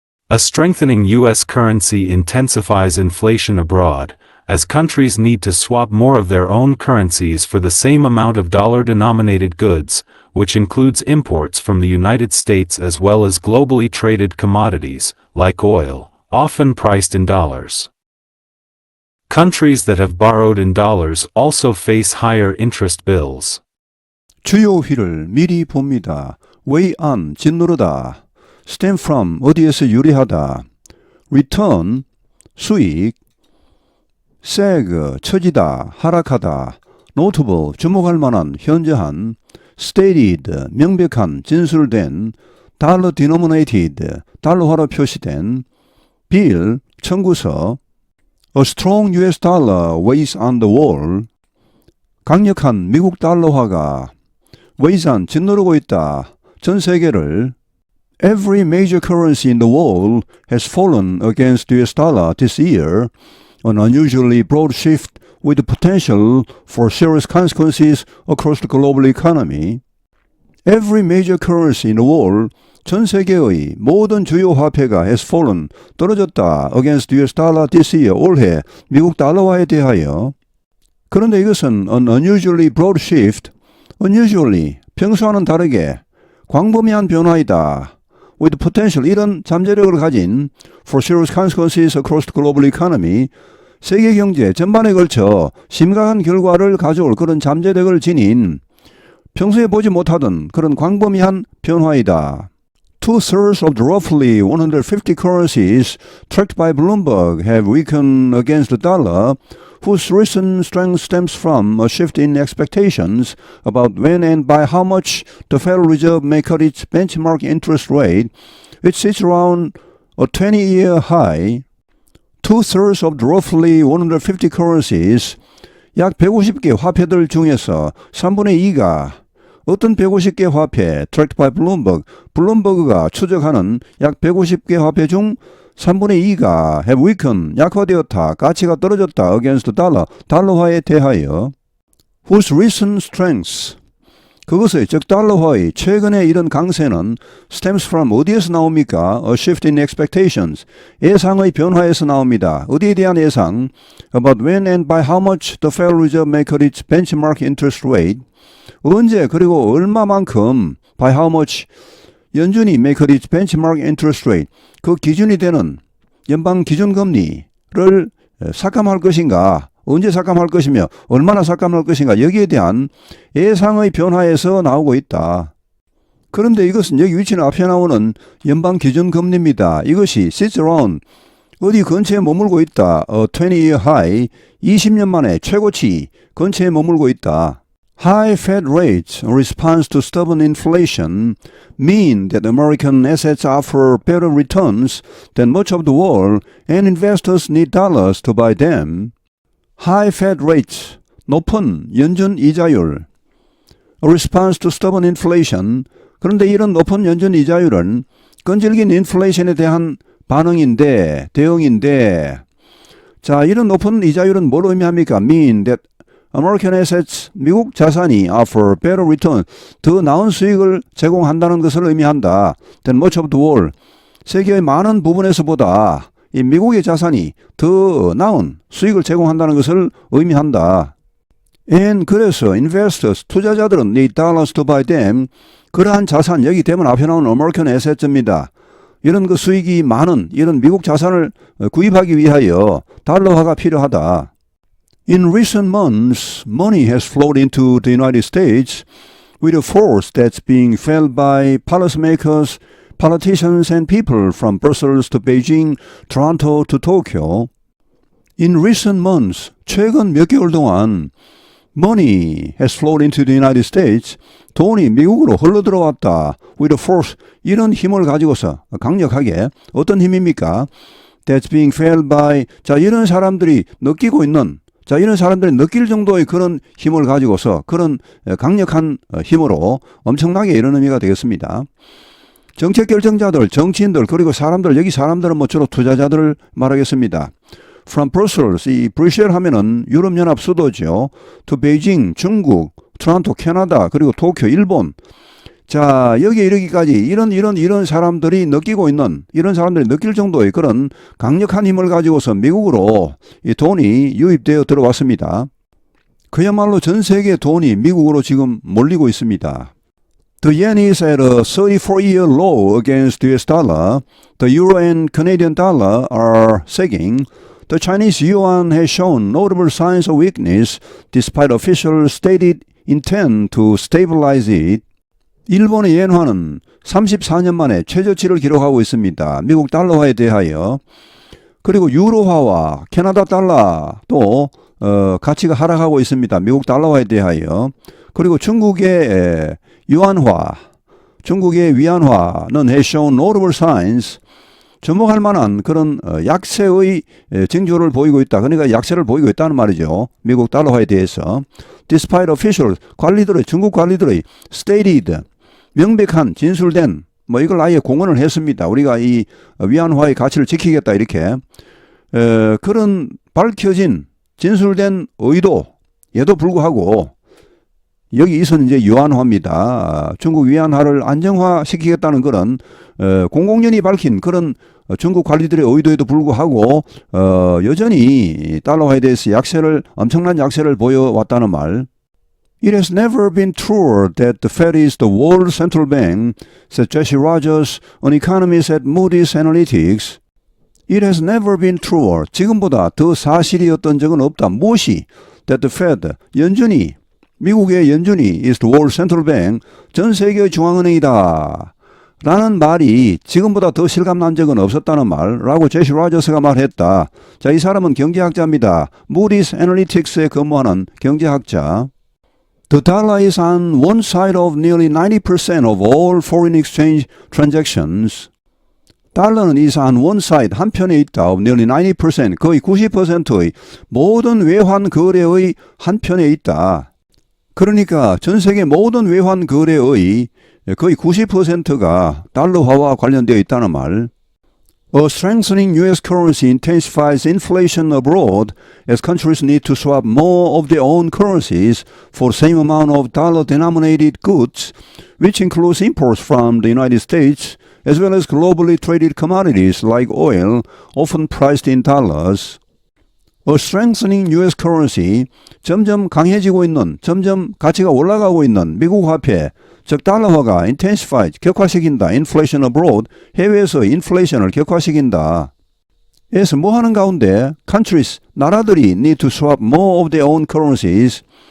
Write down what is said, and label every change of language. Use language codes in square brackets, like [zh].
[en] A strengthening U.S. currency intensifies inflation abroad, as countries need to swap more of their own currencies for the same amount of dollar-denominated goods, which includes imports from the United States as well as globally traded commodities, like oil, often priced in dollars. Countries that have borrowed in dollars also face higher interest bills. [ko] 주요 휘를 미리 봅니다. [en] weigh on, [ko] 짓누르다. [en] stem from, [ko] 어디에서 유래하다. [en] return, [ko] 수익. [en] sag, [ko] 처지다, 하락하다. [en] notable, [ko] 주목할 만한, 현저한. [en] stated, [ko] 명백한, 진술된. [en] dollar denominated, [ko] 달러화로 표시된. [en] bill, [ko] 청구서. [en] A strong US dollar weighs on the wall. [ko] 강력한 미국 달러화가 [en] weighs on, [ko] 짓누르고 있다. 전 세계를. [en] Every major currency in the world has fallen against the US dollar this year, an unusually broad shift with the potential for serious consequences across the global economy. Every major currency in the world, [ko] 전 세계의 모든 주요 화폐가 [en] has fallen, [ko] 떨어졌다 [en] against the US dollar this year, [ko] 올해 미국 달러화에 대하여. 그런데 이것은 [en] an unusually broad shift, unusually, [ko] 평소와는 다르게 광범위한 변화이다. [en] with potential, [ko] 이런 잠재력을 가진 [en] for serious consequences across the global economy, [ko] 세계 경제 전반에 걸쳐 심각한 결과를 가져올 그런 잠재력을 지닌 평소에 보지 못하던 그런 광범위한 변화이다. [en] Two-thirds of the roughly 150 currencies tracked by Bloomberg have weakened against the dollar, whose recent strength stems from a shift in expectations about when and by how much the Federal Reserve may cut its benchmark interest rate, which sits around a 20-year high. Two-thirds of the roughly 150 currencies, [ko] 약 150개 화폐들 중에서 3분의 2가 어떤 150개 화폐, [en] tracked by Bloomberg, [ko] 블룸버그가 추적하는 약 150개 화폐 중 3분의 2가 [en] have weakened, [ko] 약화되었다, 가치가 떨어졌다 [en] against the dollar, [ko] 달러화에 대하여. [en] whose recent strengths, [ko] 그것의 즉 달러화의 최근의 이런 강세는 [en] stems from, [ko] 어디에서 나옵니까? [en] A shift in expectations, [ko] 예상의 변화에서 나옵니다. 어디에 대한 예상? [en] About when and by how much the Federal Reserve may cut its benchmark interest rate, [ko] 언제 그리고 얼마만큼 [en] by how much [ko] 연준이 [en] may cut its benchmark interest rate, [ko] 그 기준이 되는 연방 기준금리를 삭감할 것인가, 언제 삭감할 것이며 얼마나 삭감할 것인가, 여기에 대한 예상의 변화에서 나오고 있다. 그런데 이것은 여기 위치는 앞에 나오는 연방 기준금리입니다. 이것이 [en] sits around, [ko] 어디 근처에 머물고 있다. [en] A 20-year high, [ko] 20년 만에 최고치 근처에 머물고 있다. [en] High Fed rates in response to stubborn inflation mean that American assets offer better returns than much of the world and investors need dollars to buy them. High Fed rates, [ko] 높은 연준 이자율. [en] A response to stubborn inflation. [ko] 그런데 이런 높은 연준 이자율은 끈질긴 인플레이션에 대한 대응인데, 자, 이런 높은 이자율은 뭘 의미합니까? [en] Mean that American assets, [ko] 미국 자산이 [en] offer better return, [ko] 더 나은 수익을 제공한다는 것을 의미한다. [en] Than much of the world, [ko] 세계의 많은 부분에서보다 이 미국의 자산이 더 나은 수익을 제공한다는 것을 의미한다. [en] And [ko] 그래서 [en] investors, [ko] 투자자들은 [en] need dollars to buy them, [ko] 그러한 자산, 여기 대문 앞에 나오는 [en] American assets [ko] 입니다. 이런 그 수익이 많은 이런 미국 자산을 구입하기 위하여 달러화가 필요하다. [en] In recent months, money has flowed into the United States with a force that's being felt by policymakers, politicians and people from Brussels to Beijing, Toronto to Tokyo. In recent months, [ko] 최근 몇 개월 동안 [en] money has flowed into the United States. [ko] 돈이 미국으로 흘러들어왔다. [en] With a force, [ko] 이런 힘을 가지고서 강력하게. 어떤 힘입니까? [en] That's being felt by, [ko] 자, 이런 사람들이 느끼고 있는, 자, 이런 사람들이 느낄 정도의 그런 힘을 가지고서 그런 강력한 힘으로 엄청나게 이런 의미가 되겠습니다. 정책 결정자들, 정치인들, 그리고 사람들, 여기 사람들은 뭐 주로 투자자들을 말하겠습니다. [en] From Brussels, [ko] 이 브뤼셀 하면은 유럽연합 수도죠. [en] To Beijing, [ko] 중국, 토론토, 캐나다, 그리고 도쿄, 일본. 자, 여기에 이르기까지 이런 사람들이 느끼고 있는, 이런 사람들이 느낄 정도의 그런 강력한 힘을 가지고서 미국으로 이 돈이 유입되어 들어왔습니다. 그야말로 전 세계 돈이 미국으로 지금 몰리고 있습니다. [en] The yen is at a 34-year low against the US dollar. The euro and Canadian dollar are sagging. The Chinese yuan has shown notable signs of weakness despite official stated intent to stabilize it. [ko] 일본의 엔화는 34년 만에 최저치를 기록하고 있습니다. 미국 달러화에 대하여. 그리고 유로화와 캐나다 달러도 가치가 하락하고 있습니다. 미국 달러화에 대하여. 그리고 중국의 유안화, 중국의 위안화는 [en] has shown notable signs. [ko] 주목할 만한 그런 약세의 징조를 보이고 있다. 그러니까 약세를 보이고 있다는 말이죠. 미국 달러화에 대해서. [en] Despite official, [ko] 관리들의, 중국 관리들의 [en] stated, [ko] 명백한, 진술된, 뭐 이걸 아예 공언을 했습니다. 우리가 이 위안화의 가치를 지키겠다 이렇게. 그런 밝혀진, 진술된 의도에도 불구하고 여기 이선 이제 유안화입니다. 중국 위안화를 안정화시키겠다는 그런 공공연히 밝힌 그런 중국 관리들의 의도에도 불구하고 여전히 달러화에 대해서 엄청난 약세를 보여왔다는 말. [en] It has never been truer that the Fed is the world central bank, said Jesse Rogers, an economist at Moody's Analytics. It has never been truer. [ko] 지금보다 더 사실이었던 적은 없다. 무엇이? [en] That the Fed, [ko] 연준이, 미국의 연준이 [en] is the world central bank, [ko] 전 세계의 중앙은행이다. 라는 말이 지금보다 더 실감난 적은 없었다는 말라고 제시 로저스가 말했다. 자, 이 사람은 경제학자입니다. Moody's Analytics에 근무하는 경제학자. [en] The dollar is on one side of nearly 90% of all foreign exchange transactions. [ko] 달러는 [en] is on one side, [ko] 한편에 있다. [en] of nearly 90%, [ko] 거의 90%의 모든 외환 거래의 한편에 있다. 그러니까 전 세계 모든 외환 거래의 거의 90%가 달러화와 관련되어 있다는 말. [en] A strengthening U.S. currency intensifies inflation abroad as countries need to swap more of their own currencies for the same amount of dollar-denominated goods, which includes imports from the United States, as well as globally traded commodities like oil, often priced in dollars. A strengthening U.S. currency, [ko] 점점 강해지고 있는, 점점 가치가 올라가고 있는 미국 화폐, 즉 달러화가 [en] intensified, [ko] 격화시킨다. [en] inflation abroad, [ko] 해외에서 인플레이션을 격화시킨다. 에서 뭐 하는 가운데 [en] countries, 나라들이 need to swap more of their own currencies.